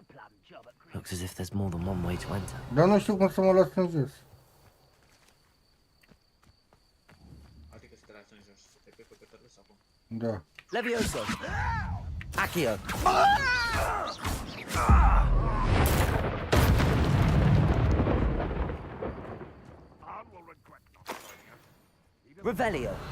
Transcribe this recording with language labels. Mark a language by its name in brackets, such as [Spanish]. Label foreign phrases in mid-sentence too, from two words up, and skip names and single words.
[English] Looks as if there's more than one way to enter. [Romanian] Dar nu știu cum să mă las în jos. Adică să te lași în jos, să te pui pe cătărâs acum. Da. Levioso. Accio. Revelio.